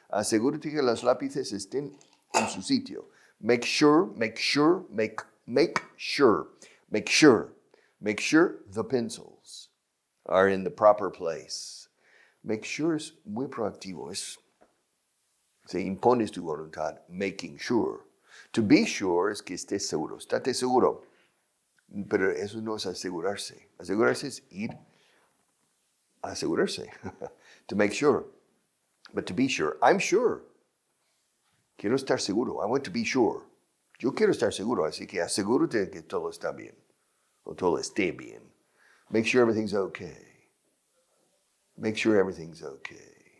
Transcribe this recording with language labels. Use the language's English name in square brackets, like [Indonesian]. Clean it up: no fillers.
[Spanish] Asegúrate que los lápices estén en su sitio. [English] Make sure the pencils are in the proper place. Make sure [Spanish] es muy proactivo. Se impones tu voluntad, [English] making sure. To be sure [Spanish] es que estés seguro. Estate seguro. Pero eso no es asegurarse. Asegurarse es ir a asegurarse. [English] To make sure. But to be sure. I'm sure. [Spanish] Quiero estar seguro. [English] I want to be sure. [Spanish] Yo quiero estar seguro. Así que asegúrate que todo está bien. O todo esté bien. [English] Make sure everything's okay. Make sure everything's okay.